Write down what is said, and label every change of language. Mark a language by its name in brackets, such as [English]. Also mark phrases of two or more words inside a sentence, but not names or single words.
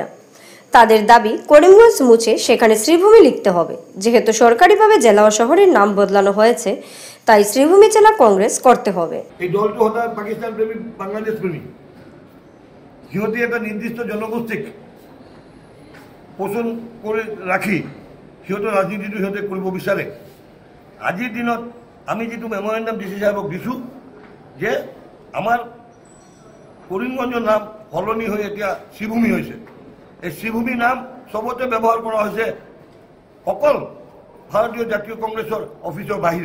[Bangla] তাদের দাবি করিমগঞ্জ মুছে সেখানে শ্রীভূমি লিখতে হবে। যেহেতু সরকারিভাবে জেলা ও শহরের নাম বদলানো হয়েছে, তাই শ্রীভূমি জেলা কংগ্রেস করতে হবে। এই দলটো হতা পাকিস্তান প্রেমী, বাংলাদেশ প্রেমী। [Assamese] সিহঁতে এটা নির্দিষ্ট জনগোষ্ঠীক পোষণ করে রাখি সিহঁতৰ ৰাজনীতিটো সিহঁতে কৰিব বিচাৰে। আজিৰ দিনত আমি যিটো মেমৰেণ্ডাম DC সাহেবক দিছোঁ যে আমাৰ কৰিমগঞ্জৰ নাম সলনি হৈ এতিয়া শ্ৰীভূমি হৈছে। এই শ্ৰীভূমি নাম চবতে ব্যৱহাৰ কৰা হৈছে অকল ভাৰতীয় জাতীয় কংগ্ৰেছৰ অফিচৰ বাহিৰে।